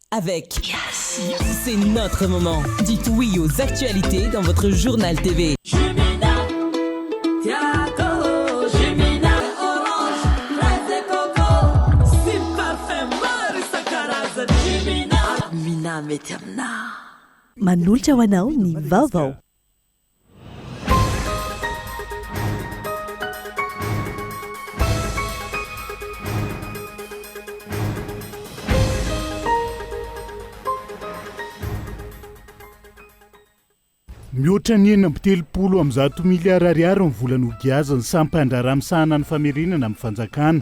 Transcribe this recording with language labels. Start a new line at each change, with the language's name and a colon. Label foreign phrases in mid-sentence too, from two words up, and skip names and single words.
French: avec. C'est notre moment. Dites oui aux actualités dans votre journal TV.
Malagasy: Manolotra ho anao ny vaovao. Mihoatra ny 70 miliara ariary ny volana ogiazany sampandrara misahana ny famerenana amin'ny fanjakana.